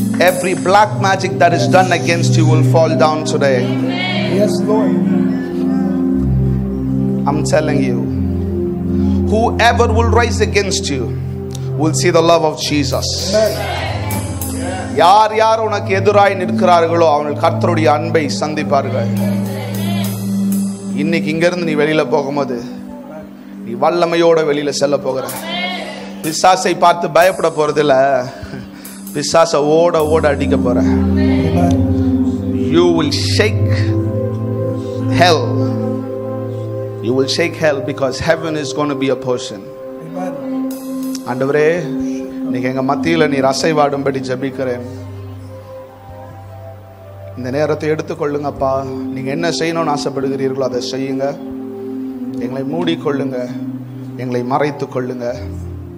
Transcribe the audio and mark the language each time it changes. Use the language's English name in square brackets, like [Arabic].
[English] Every black magic that is done against you will fall down today. Yes, Lord. I'm telling you, whoever will rise against you will see the love of Jesus. [Tamil] யார் யார் உனக்கு எதிராய் நிற்கிறார்களோ அவர்கள் கர்த்தருடைய அன்பை சந்திப்பார்கள். இன்னைக்கு இங்கிருந்து நீ வெளியில போகும்போது நீ வல்லமையோட வெளியில செல்ல போகிற. பிசாசை பார்த்து பயப்பட போறதில்ல, பிசாசை ஓட ஓட அடிக்க போற. [English] You will shake hell. You will shake hell because heaven is going to be a portion. [Tamil] ஆண்டவரே, இன்னைக்கு எங்க மத்தியில நீர் அசைவாடும்படி ஜெபிக்கிறேன். இந்த நேரத்தை எடுத்துக்கொள்ளுங்கப்பா. நீங்க என்ன செய்யணும்னு ஆசைப்படுகிறீர்களோ அதை செய்யுங்க. எங்களை மூடிக்கொள்ளுங்க, எங்களை மறைத்து கொள்ளுங்க.